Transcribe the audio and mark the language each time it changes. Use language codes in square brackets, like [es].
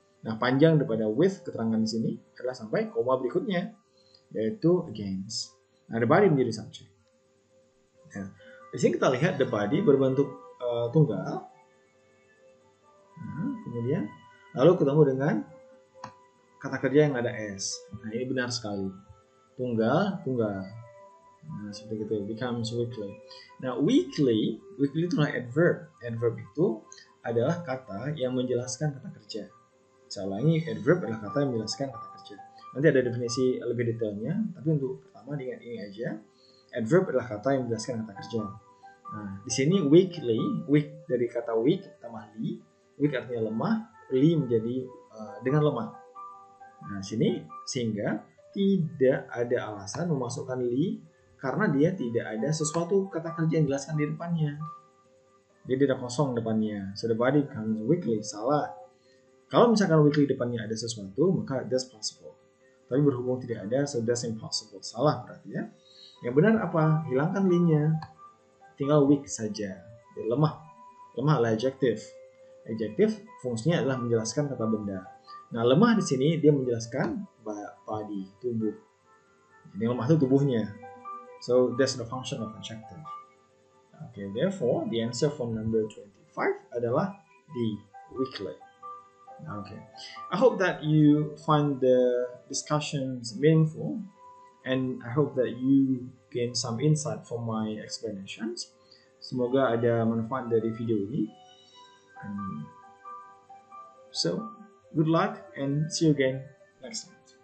[id] Nah, panjang daripada with keterangan di sini adalah sampai koma berikutnya, yaitu against. Nah, the body menjadi subjek. Nah, di sini kita lihat the body berbentuk tunggal. Nah, kemudian lalu ketemu dengan kata kerja yang ada s. Nah, ini benar sekali. tunggal, tunggal. Nah, seperti itu, [en] becomes weekly. [id] Nah, weekly itu adalah adverb. Adverb itu adalah kata yang menjelaskan kata kerja. Saya ulangi, adverb adalah kata yang menjelaskan kata kerja. Nanti ada definisi lebih detailnya, tapi untuk pertama diingat ini aja. Adverb adalah kata yang menjelaskan kata kerja. Nah, di sini weekly, week dari kata week tambah li. Week artinya lemah, li menjadi dengan lemah. Nah, sini sehingga tidak ada alasan memasukkan li karena dia tidak ada sesuatu kata kerja yang dijelaskan di depannya. Jadi ada kosong depannya. [en] So the body becomes weekly. [id] Salah. Kalau misalkan weekly depannya ada sesuatu, maka [en] that's possible. [id] Tapi berhubung tidak ada, [en] so that's impossible. [id] Salah berarti ya. Yang benar apa? Hilangkan li-nya. Tinggal weak saja. Jadi lemah. Lemah adalah adjective. Adjective fungsinya adalah menjelaskan kata benda. Nah, lemah di sini dia menjelaskan body, tubuh. Jadi lemah itu tubuhnya. [en] So that's the function of adjective. Okay, therefore the answer for number 25 [id] adalah D, [en] weekly. Okay, I hope that you find the discussions meaningful, and I hope that you gain some insight from my explanations. [id] Semoga ada manfaat dari video ini. [en] So, good luck and see you again next time.